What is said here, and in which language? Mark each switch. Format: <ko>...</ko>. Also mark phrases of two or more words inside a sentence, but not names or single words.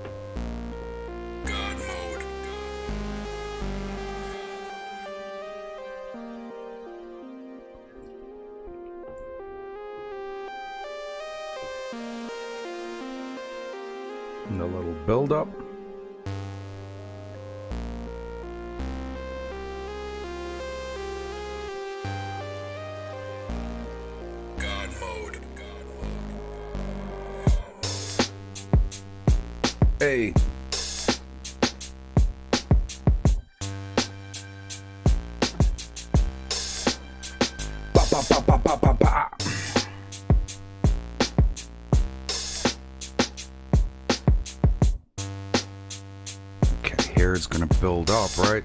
<en>And a little build up. Hey. Ba, ba, ba, ba, ba, ba, ba. Okay, here it's gonna build up, right?</en>